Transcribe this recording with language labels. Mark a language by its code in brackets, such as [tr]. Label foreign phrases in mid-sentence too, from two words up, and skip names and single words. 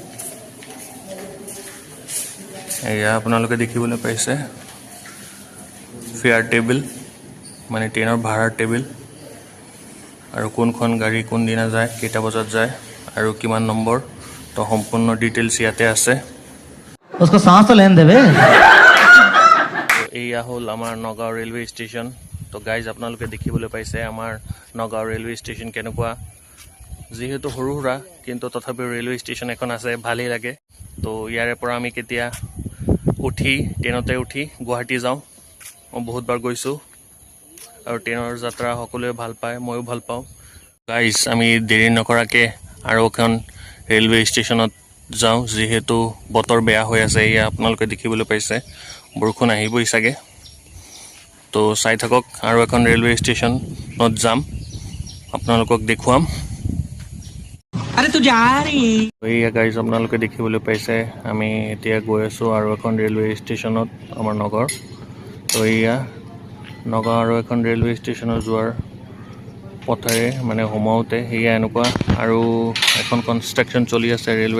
[as] এয়া আপোনালোকে দেখিবলৈ পাইছে [en] fare table, [as] মানে ট্ৰেইনৰ ভাড়াৰ টেবুল, আৰু কোনখন গাড়ী কোনদিনা যায়, কেইটা বজাত যায় আৰু কিমান নম্বৰ। তো সম্পূৰ্ণ ডিটেইলছ ইয়াতে আছে। [hi] उसको सांस तो लेने देवे। [as] তো এয়া হ'ল আমাৰ নগাঁও ৰেলৱে ষ্টেচন। তো গাইজ আপোনালোকে দেখিবলৈ পাইছে আমাৰ নগাঁও ৰেলৱে ষ্টেচন কেনেকুৱা। যিহেতু সৰু সুৰা, কিন্তু তথাপিও ৰেলৱে ষ্টেচন এখন আছে, ভালেই লাগে। তো ইয়াৰে পৰা আমি কেতিয়া উঠি ট্ৰেইনতে উঠি গুৱাহাটী যাওঁ। মই বহুতবাৰ গৈছোঁ, আৰু ট্ৰেইনৰ যাত্ৰা সকলোৱে ভাল পায়, ময়ো ভাল পাওঁ। গাইজ আমি দেৰি নকৰাকৈ আৰু এখন ৰেলৱে ষ্টেচনত যাওঁ, যিহেতু বতৰ বেয়া হৈ আছে। এয়া আপোনালোকে দেখিবলৈ পাইছে বৰষুণ আহিবই চাগে। তো চাই থাকক, আৰু এখন ৰেলৱে ষ্টেচনত যাম, আপোনালোকক দেখুৱাম। [hi] अरे तू जा रही [as] এয়া গাইজ আপোনালোকে দেখিবলৈ পাইছে আমি এতিয়া গৈ আছোঁ আৰু এখন ৰেলৱে ষ্টেচনত, আমাৰ নগৰ। তো এয়া নগাঁও আৰু এখন ৰেলৱে ষ্টেচনত যোৱাৰ পথেৰে মানে সোমাওঁতে সেয়া এনেকুৱা, আৰু এখন কনষ্ট্ৰাকশ্যন চলি আছে ৰেলৱেৰ।